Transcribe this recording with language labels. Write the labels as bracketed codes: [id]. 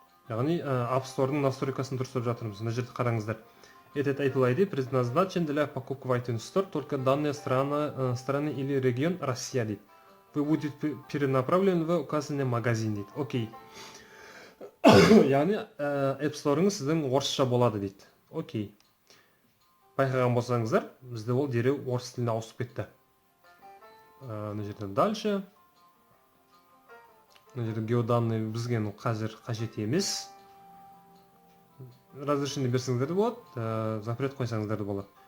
[kk] Яғни App Store-ның настройкасын дұрыстап жатырмыз. Мына жерде қараңыздар. [ru] Этот Apple ID предназначен для покупки в iTunes Store только данная страны или регион Россия [kk] дейді. [ru] Вы будете перенаправлены в указанный магазин [kk] дейді. [en] Окей. [kk] Яғни App Store-ыңыз сіздің орысша болады дейді. Окей. Байқаған болсаңыздар, бізде ол дереу орыс тіліне ауысып кетті. Мына жерден [ru] дальше. [kk] Мына жерде геоданные бізге қазір қажет емес. Разрешение берсеңіздер де болады, запрет қойсаңыздар да болады.